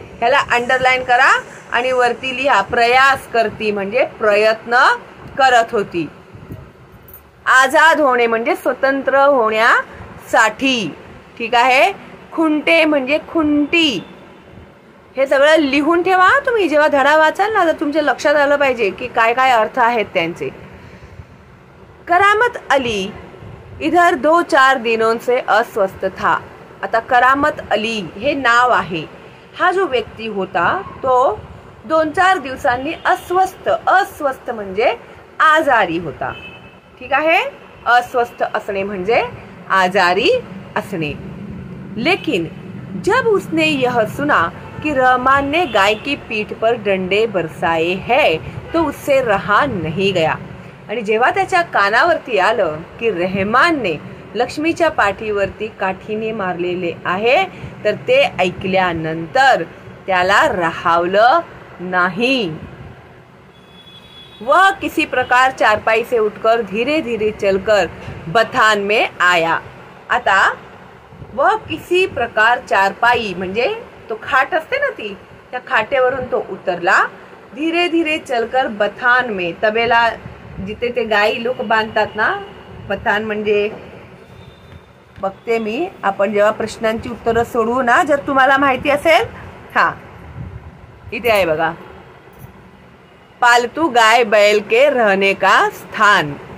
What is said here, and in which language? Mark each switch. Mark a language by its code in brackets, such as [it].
[mr] ह्याला अंडरलाईन करा आणि वरती लिहा, प्रयास करती म्हणजे प्रयत्न करत होती. आजाद होणे म्हणजे स्वतंत्र होण्यासाठी. ठीक आहे. खुंटे म्हणजे खुंटी. हे सगळं लिहून ठेवा तुम्ही. जेव्हा धडा वाचाल ना, तर तुमच्या लक्षात आलं पाहिजे की काय काय अर्थ आहेत त्यांचे. [hi] करामत अली इधर 2-4 दिनों से अस्वस्थ था. [mr] आता करामत अली हे नाव आहे. हा जो व्यक्ती होता तो 2-4 दिवसांनी अस्वस्थ म्हणजे आजारी होता. ठीक आहे. अस्वस्थ असणे म्हणजे आजारी असणे. [hi] लेकिन जब उसने यह सुना कि रहमान ने गाय की पीठ पर डंडे बरसाए है तो उससे रहा नहीं गया. [mr] आणि जेव्हा त्याच्या कानावरती आलं की रहमानने लक्ष्मीच्या पाठीवरती काठीने मारलेले आहे, तर ते ऐकल्यानंतर त्याला राहावलं नाही. [hi] वह किसी प्रकार चारपाई से उठकर धीरे धीरे चलकर बथान में आया. [mr] आता [hi] वह किसी प्रकार चारपाई [mr] म्हणजे तो खाट असते ना, ती त्या खाटेवरून तो उतरला. [hi] धीरे धीरे चलकर बथान में, [mr] तबेला जिथे ते गाई लोक बांधतात ना, बथान म्हणजे बघते मी, आपण जेव्हा प्रश्नांची उत्तरं सोडवू ना, जर तुम्हाला माहिती असेल, हा इथे आहे बघा, [hi] पालतू गाय बैल के रहने का स्थान.